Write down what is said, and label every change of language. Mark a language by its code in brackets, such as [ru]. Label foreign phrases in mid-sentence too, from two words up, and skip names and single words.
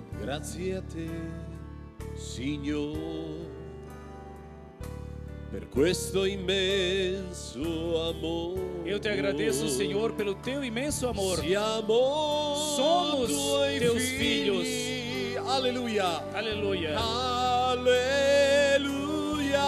[it] Grazie a te, Signore, per questo immenso amore. [pt] Eu te agradeço, Senhor, pelo teu imenso amor. Somos teus filhos. Aleluia. Aleluia. Aleluia.